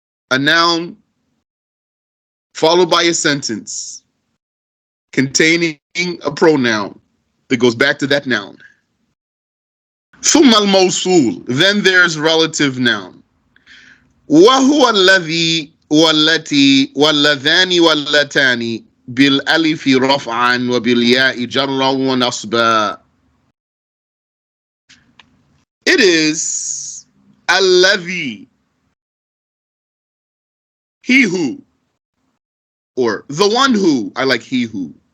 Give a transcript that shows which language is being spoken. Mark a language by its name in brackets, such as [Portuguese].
[English] A noun followed by a sentence containing a pronoun that goes back to that noun. [Arabic] ثم الموصول. [English] Then there's relative noun. [Arabic] وهو الذي والتي واللذان واللتان بالألف رفعا وبالياء جرا ونصبا. [English] It is الذي, he who, or the one who. I like he who.